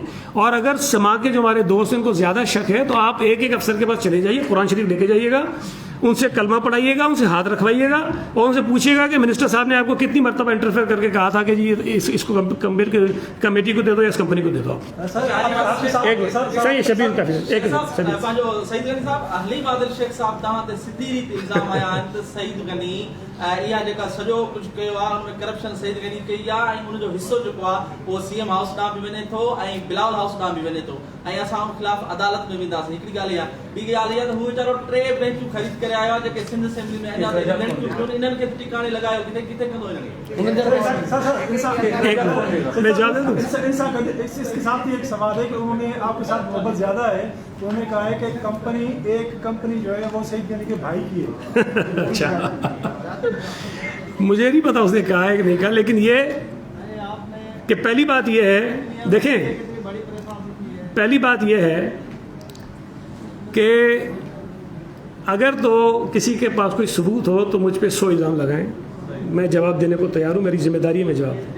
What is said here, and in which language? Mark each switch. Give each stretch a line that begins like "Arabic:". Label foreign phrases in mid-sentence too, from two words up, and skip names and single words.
Urdu: اور اگر سما کے جو ہمارے دوست ہیں ان کو زیادہ شک ہے تو آپ ایک ایک افسر کے پاس چلے جائیے، قرآن شریف لے کے جائیے گا، ان سے کلمہ پڑھائیے گا، ان سے ہاتھ رکھوائیے گا اور ان سے پوچھیے گا کہ منسٹر صاحب نے آپ کو کتنی مرتبہ انٹرفیئر کر کے کہا تھا کہ جی اس کو کمیٹی کو دے دو یا اس کمپنی کو دے دو.
Sindhi: इहा जेका सॼो कुझु कयो आहे हुन में करप्शन सईद गनी कई आहे ऐं हुनजो हिसो जेको आहे उहो सीएम हाउस ॾांहुं बि वञे थो ऐं बिलावल हाउस ॾांहुं बि वञे थो ऐं असां हुन ख़िलाफ़ अदालत में वेंदासीं. हिकिड़ी ॻाल्हि इहा. ॿी ॻाल्हि इहा त हू वीचारो 3 बेंचूं ख़रीद करे आयो आहे जेके सिंध असेंबली में अञा इन्हनि खे टिकाणे लॻायो, किथे किथे कंदो हिनखे.
Urdu: اسکے ساتھ ہی ایک سوال ہے کہ انہوں نے آپکے ساتھ محبت زیادہ ہے تو انہوں نے کہا ہے کہ ایک کمپنی جو ہے وہ سعید غنی کے بھائی کی ہے. اچھا، مجھے نہیں پتا اس نے کہا ہے کہ نہیں کہا، لیکن یہ کہ پہلی بات یہ ہے، دیکھیں پہلی بات یہ ہے کہ اگر تو کسی کے پاس کوئی ثبوت ہو تو مجھ پہ 100 الزام لگائیں، میں جواب دینے کو تیار ہوں، میری ذمہ داری ہے میں جواب دوں.